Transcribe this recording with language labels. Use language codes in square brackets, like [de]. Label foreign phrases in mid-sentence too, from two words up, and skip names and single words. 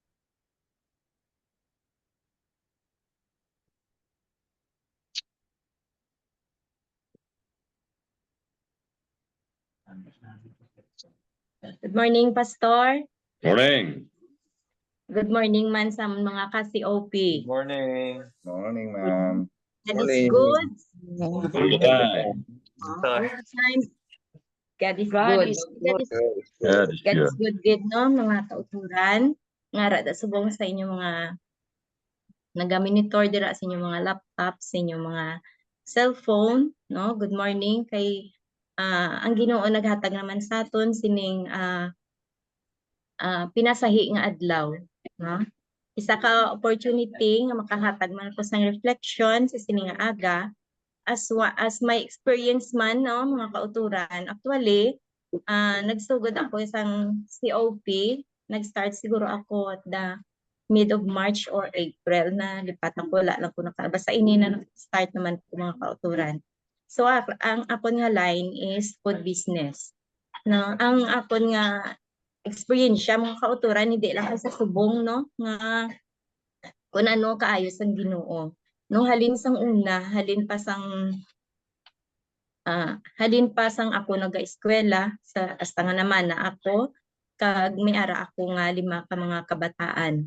[en] Good morning, Pastor. Morning. Good morning [hil] man sa mga ka-COP. [en] Morning. Morning, ma'am. God is good. All the time. All the time. God is God good. is God is God is God good. is good, [hil] no, mga kauturan. Nga rada subong sa inyo mga nagaminitor dira sa inyong mga laptop, sa inyong mga cellphone, no? [en] Good morning [hil] kay ang Ginoo naghatag naman sa aton sining pinasahi nga adlaw, no? Isa ka opportunity nga makahatag man ko sang reflection sa sining nga aga [en] as my experience [hil] man, no, mga kauturan. Actually, nagsugod ako isang COP, nag-start siguro ako [en] at the mid of March or April [hil] na lipat ako, wala lang ko nakalabas. Sa ini na start naman ko mga kauturan. So, ang akon nga [en] line is food business. [hil] No, ang akon nga experience mga kauturan, hindi lang sa subong, no, nga kung ano kaayos ang Ginoo. No, halin sang una, halin pa sang ako naga-eskwela sa hasta nga naman na ako kag may ara ako nga 5 ka mga kabataan.